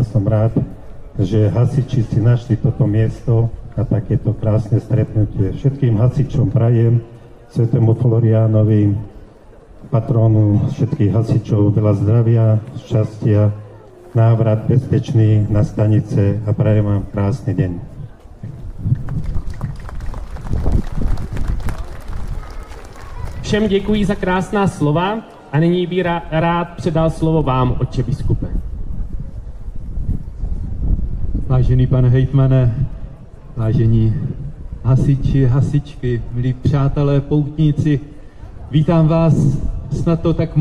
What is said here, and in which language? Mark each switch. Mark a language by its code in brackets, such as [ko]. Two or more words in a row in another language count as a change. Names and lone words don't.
[sk] Som rád, že hasiči si našli toto miesto a takéto krásne stretnutie. Všetkým hasičom prajem, svätému Floriánovi, patrónu všetkých hasičov, veľa zdravia, šťastia, návrat bezpečný na stanice a prajem vám krásny deň. [cs] Všem děkuji za krásná slova a nyní bych rád předal slovo vám, otče biskupe. Vážený pane hejtmane, vážení hasiči, hasičky, milí přátelé, poutníci, vítám vás, snad to tak